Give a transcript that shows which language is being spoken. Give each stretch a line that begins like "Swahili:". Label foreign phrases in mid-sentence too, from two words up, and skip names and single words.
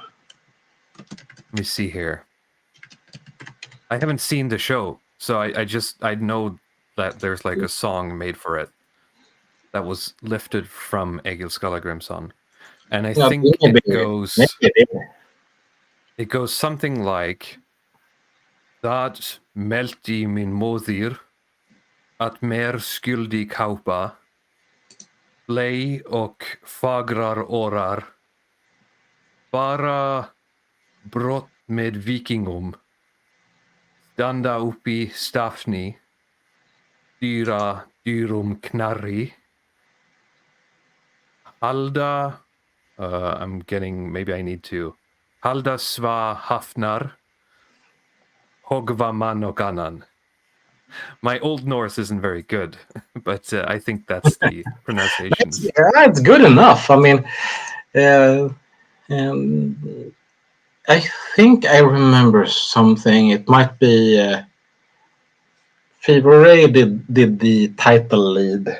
English: Let me see here. I haven't seen the show, so I know that there's like a song made for it that was lifted from Egil Skallagrimsson, and I think it goes something like
Old Norse: "Dat melti min moðir att mer skyldig kaupa blei och fagrar årar bara brott med vikingum standa uppi stafni dyra dyrum knarri halda
English: maybe I need to
Old Norse: halda sva hafnar hogva man och annan."
English: My Old Norse isn't very good, but I think that's the pronunciation. It's good enough. I mean, I think I remember something. It might be Fever Ray did the title lead.